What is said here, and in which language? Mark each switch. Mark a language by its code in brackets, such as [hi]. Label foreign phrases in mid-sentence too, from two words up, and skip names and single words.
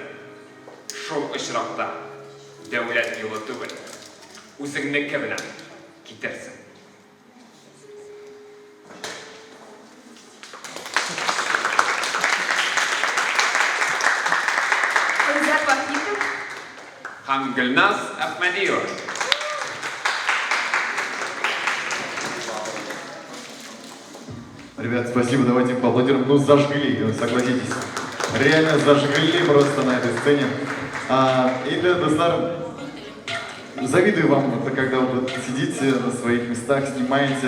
[tt] Шул очракта дәүләт юлы түгел, үзеңнеке белән китерсен. Һәм Гөлназ Әхмәдиева. [ru] Ребят, спасибо, давайте поаплодируем. Ну, зажгли, согласитесь. Реально зажгли просто на этой сцене. И да, достар, завидую вам, когда вы сидите на своих местах, снимаете.